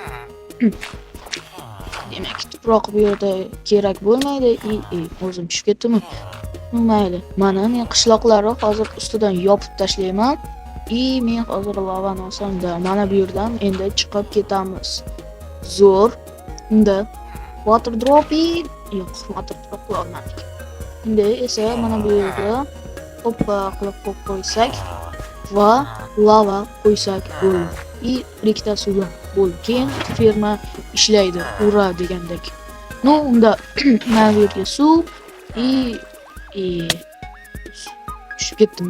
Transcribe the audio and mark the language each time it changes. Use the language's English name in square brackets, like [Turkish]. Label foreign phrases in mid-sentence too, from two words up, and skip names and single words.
[Uzbek] Demak, tuproq bu yerda kerak bo'lmaydi. O'zim tushib ketdimmi? Mayli. Mana men qishloqlarni hozir ustidan yopib tashlayman. Men hozir lavani olsam-da, mana bu yerdan endi chiqib ketamiz. Zo'r. Unda [English] water dropping [Uzbek] yo'q, [English] water drop [Uzbek] qila olmadik. Endi esa mana bu yerga hoppa qilib qo'ysak va lava qo'ysak bo'ldi. Ikkita suv bo'ldi. Keyin ferma ishlaydi. Ura degandek. Unda mana bu yerga suv tushib ketdimi?